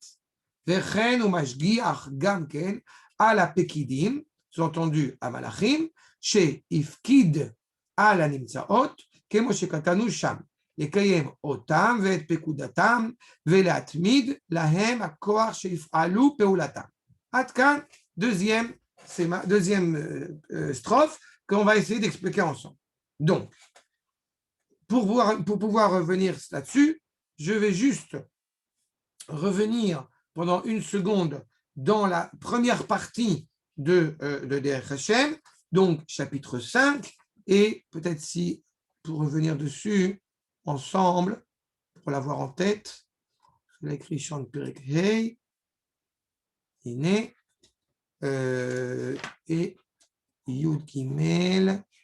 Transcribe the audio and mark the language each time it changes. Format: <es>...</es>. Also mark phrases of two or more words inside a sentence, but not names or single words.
<he>וכן הוא משגיח גם כן על הפקידים, זאת אומרת, המלאכים, שהפקיד על הנמצאות, כמו שכתבנו שם, לקיים אותם ואת פקודתם, ולהתמיד להם הכוח שיפעלו פעולתם. עד כאן,</he> <fr>deuxième strophe qu'on va essayer d'expliquer ensemble. Donc, pour pouvoir revenir là-dessus, je vais juste revenir pendant une seconde dans la première partie de Derech Hashem, donc chapitre 5, et peut-être si, pour revenir dessus ensemble, pour l'avoir en tête, je l'ai écrit</fr> <he>שם פרק ה,</he> <fr>Iné, et Yud Gimel.</fr>